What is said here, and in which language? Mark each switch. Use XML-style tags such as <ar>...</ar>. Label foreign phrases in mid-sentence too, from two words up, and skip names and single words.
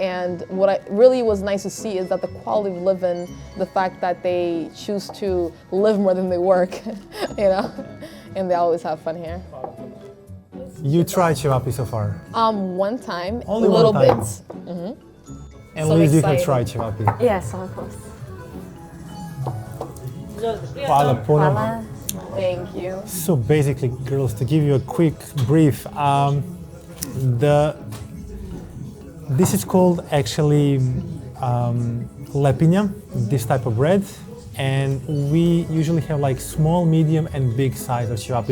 <en>And what really was nice to see is that the quality of living, the fact that they choose to live more than they work, you know? And they always have fun here. You tried ćevapi so far? One time, Only little one time. bits. And So Liz, you have excited. tried ćevapi? Yes, of course.</en> <bs>Hvala puno. Hvala.</bs> <en>Thank you. So basically, girls, to give you a quick brief, this is called actually lepinja, this type of bread, and we usually have like small, medium, and big size of ćevapi.</en>